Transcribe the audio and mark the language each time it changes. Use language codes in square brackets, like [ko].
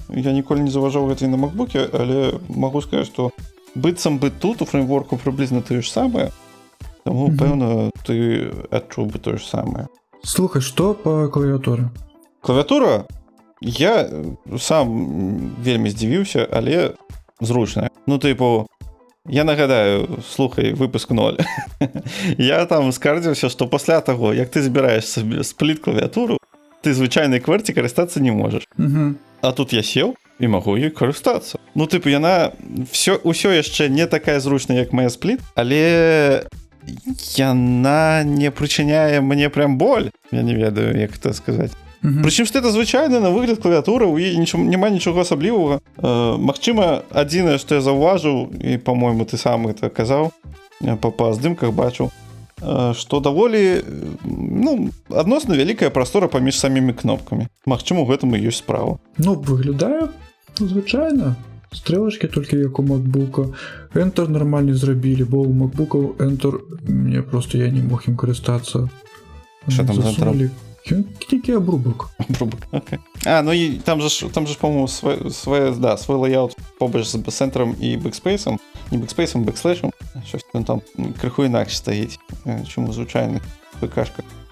[be] Я ніколі не заўважаў гэта на макбуке, але магу сказаць, што быццам бы тут у фреймворку прыблізна тое ж самае, таму, пэўна, ты адчуў бы тое ж самае. Слухай, што па клавіатуры? Клавіатура? Я сам вельмі здзівіўся, але зручная. Я нагадаю, слухай, выпуск 0. Я там скардзіўся, што пасля таго, як ты збіраеш спліт клавіатуру, ты звычайнай квэрці карыстацца не можаш. А тут я сеў і магу ёй карыстацца. Яна ўсё яшчэ не такая зручная, як моя спліт, але яна не прычыняе мне прям боль. Я не ведаю, як это сказаць. Прычым што это звычайна на выгляд клавіатура, у яе няма нічога асаблівага. Магчыма, адзінае, што я заўважыў, і, па-мойму, ты сам гэта казаў, па здымках бачыў, што даволі, адносна вялікая прастора паміж самімі кнопкамі. Магчыма, у гэтым і ёсць справа. Выглядае звычайна. Стрэлачкі толькі як у макбука. Enter нармальна зрабілі, бо у макбукаў Enter, мне просто я не мог ім карыстацца. Што там за Enter? [uk] Тільки обрубок. [en] Окей. [uk] І там же, по-моєму, свій лейаут побач з центром і бекспейсом. Не бекспейсом, бекслешем. Щось там криху інакше стоїть, чому звичайних ПКшках.